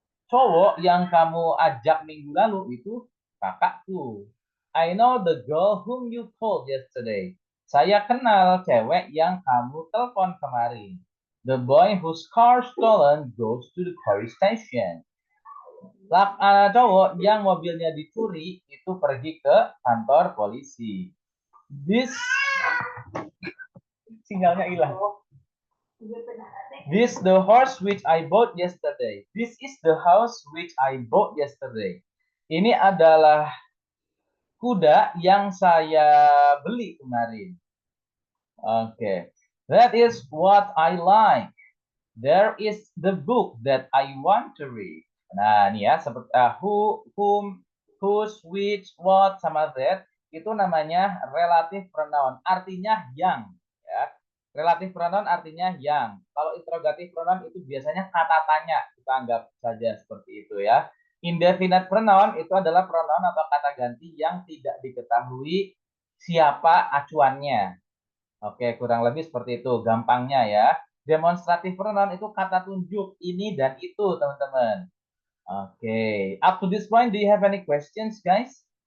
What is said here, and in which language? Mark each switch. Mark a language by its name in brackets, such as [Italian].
[Indonesian] Cowok yang kamu ajak minggu lalu itu kakakku. [English] I know the girl whom you called yesterday. [Indonesian] Saya kenal cewek yang kamu telepon kemarin. [English] The boy whose car stolen goes to the police station. [Indonesian] Cowok yang mobilnya dicuri itu pergi ke kantor polisi. [English] This [Indonesian] sinyalnya hilang. [English] This the horse which I bought yesterday. This is the house which I bought yesterday. [Indonesian] Ini adalah kuda yang saya beli kemarin. [English] Okay. That is what I like. There is the book that I want to read. [Indonesian] Nah, ini ya, seperti who, whom, whose, which, what, sama that, itu namanya relative pronoun, artinya yang. Ya. Relative pronoun artinya yang. Kalau interrogative pronoun itu biasanya kata tanya, kita anggap saja seperti itu ya. Indefinite pronoun itu adalah pronoun atau kata ganti yang tidak diketahui siapa acuannya. Oke, kurang lebih seperti itu, gampangnya ya. Demonstrative pronoun itu kata tunjuk ini dan itu, teman-teman. [English] Oke, up to this point, do you have any questions, guys?